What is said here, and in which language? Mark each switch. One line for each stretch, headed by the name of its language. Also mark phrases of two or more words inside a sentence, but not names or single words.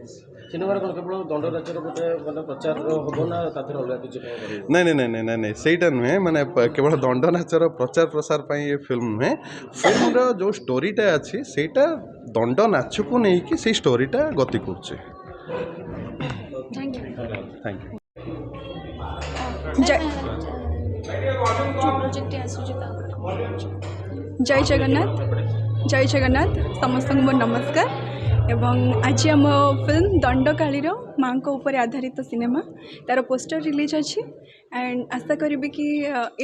Odia: ସିନେମାରେ କ'ଣ କେବଳ ଦଣ୍ଡ ନାଚର ଗୋଟେ ମାନେ ପ୍ରଚାର ହେବ ନା ତା ଦେହରେ ଅଲଗା କିଛି କ'ଣ କରିବ? ନାଇଁ ନାଇଁ ନାଇଁ ନାଇଁ ନାଇଁ ସେଇଟା ନୁହେଁ। ମାନେ କେବଳ ଦଣ୍ଡ ନାଚର ପ୍ରଚାର ପ୍ରସାର ପାଇଁ ଏ ଫିଲ୍ମ ନୁହେଁ। ଫିଲ୍ମର ଯେଉଁ ଷ୍ଟୋରିଟା ଅଛି ସେଇଟା ଦଣ୍ଡ ନାଚକୁ ନେଇକି ସେଇ ଷ୍ଟୋରିଟା ଗତି କରୁଛି। ଥ୍ୟାଙ୍କ ୟୁ। ଜୟ ଜଗନ୍ନାଥ ସମସ୍ତ ମୋର ନମସ୍କାର। ଏବଂ ଆଜି ଆମ ଫିଲ୍ମ ଦଣ୍ଡକାଳୀର ମାଆ ଉପରେ ଆଧାରିତ ସିନେମା ତାର
English: poster release
Odia: ଅଛି ଏଣ୍ଡ ଆଶା କରି କି ଏ